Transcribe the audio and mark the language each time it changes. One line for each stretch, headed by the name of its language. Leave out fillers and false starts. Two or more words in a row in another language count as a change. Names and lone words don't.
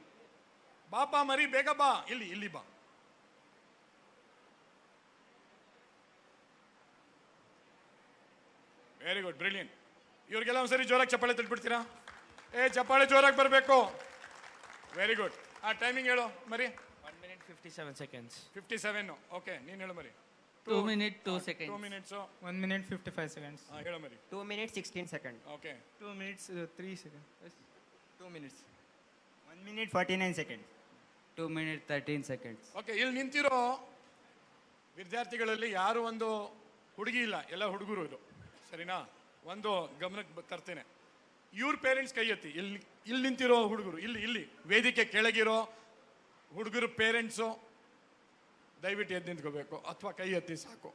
Kannada: ಬಾಪ ಮರಿ, ಬೇಗ ಬಾ, ಇಲ್ಲಿ ಬಾ.
English: very good, brilliant.
Kannada: ಇವ್ರಿಗೆಲ್ಲ ಒಂದ್ಸರಿ ಜೋರಾಗಿ ಚಪ್ಪಾಳೆ ತಟ್ಬಿಡ್ತೀರಾ? ಚಪ್ಪಾಳೆ ಜೋರಾಗಿ ಬರಬೇಕು.
English: very good.
Kannada: ಆ ಟೈಮಿಂಗ್ ಹೇಳು ಮರಿ.
English: 1 minute 57 seconds.
Kannada: 57. ಓಕೆ, ನೀನು ಹೇಳು ಮರಿ.
English: 2 minutes 2 seconds. 2 minutes. 1 minute 55 seconds.
Kannada: ಹೇಳು ಮರಿ.
English: 2 minutes 16 seconds.
Kannada: ಓಕೆ.
English: 2 minutes 3 seconds. 2 minutes. 1 minute 49 seconds. 2 minutes 13 seconds.
Kannada: ಓಕೆ, ಇಲ್ಲಿ ನಿಂತಿರೋ ವಿದ್ಯಾರ್ಥಿಗಳಲ್ಲಿ ಯಾರು ಒಂದು ಹುಡುಗಿ ಇಲ್ಲ, ಎಲ್ಲ ಹುಡುಗರು ಇದು, ಸರಿನಾ? ಒಂದು ಗಮನಕ್ಕೆ ತರ್ತೇನೆ. ಇವ್ರ ಪೇರೆಂಟ್ಸ್ ಕೈ ಎತ್ತಿ. ಇಲ್ಲಿ ನಿಂತಿರೋ ಹುಡುಗರು, ಇಲ್ಲಿ ವೇದಿಕೆ ಕೆಳಗಿರೋ ಹುಡುಗರು ಪೇರೆಂಟ್ಸು ದಯವಿಟ್ಟು ಎದ್ದು ನಿಂತ್ಕೋಬೇಕು, ಅಥವಾ ಕೈ ಎತ್ತಿ ಸಾಕು.